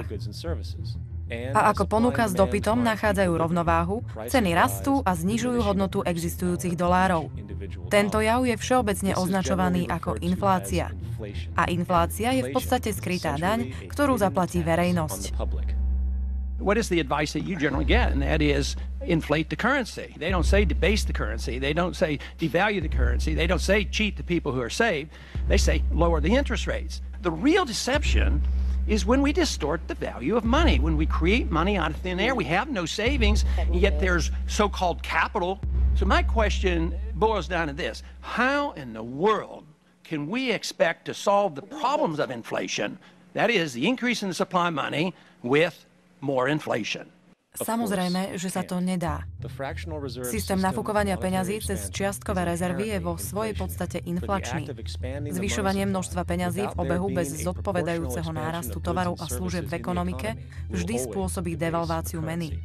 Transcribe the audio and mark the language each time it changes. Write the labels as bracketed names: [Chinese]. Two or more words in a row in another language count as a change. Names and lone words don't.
[Slovak] A ako ponuka s dopytom nachádzajú rovnováhu, ceny rastú a znižujú hodnotu existujúcich dolárov. Tento jav je všeobecne označovaný ako inflácia. A inflácia je v podstate skrytá daň, ktorú zaplatí verejnosť. [English] What is the advice that you generally get? And that is inflate the currency. They don't say debase the currency. They don't say devalue the currency. They don't say cheat the people who are saved. They say lower the interest rates. The real deception is when we distort the value of money. When we create money out of thin air, we have no savings, yet there's so-called capital. So my question boils down to this. How in the world can we expect to solve the problems of inflation, that is, the increase in the supply of money, with more inflation? [Slovak] Samozrejme, že sa to nedá. Systém nafúkovania peňazí cez čiastkové rezervy je vo svojej podstate inflačný. Zvyšovanie množstva peňazí v obehu bez zodpovedajúceho nárastu tovarov a služieb v ekonomike vždy spôsobí devalváciu meny.